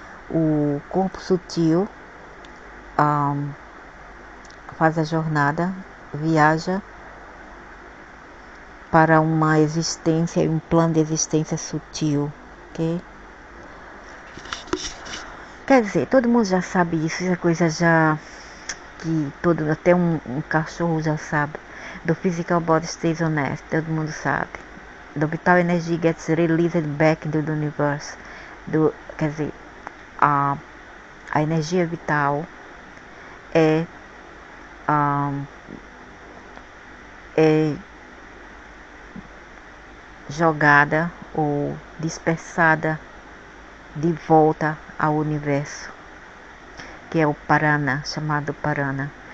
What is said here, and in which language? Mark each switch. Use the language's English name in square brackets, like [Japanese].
[Portuguese] O corpo sutil faz a jornada, viaja para uma existência e um plano de existência sutil, ok? Quer dizer, todo mundo já sabe isso, é coisa já que até um cachorro já sabe. [English] The physical body stays on earth, [Portuguese] todo mundo sabe. [English] The vital energy gets released back into the universe. [Portuguese] Quer dizer, a energia vital é jogada ou dispersada de volta ao universo, que é o Parana, chamado Parana.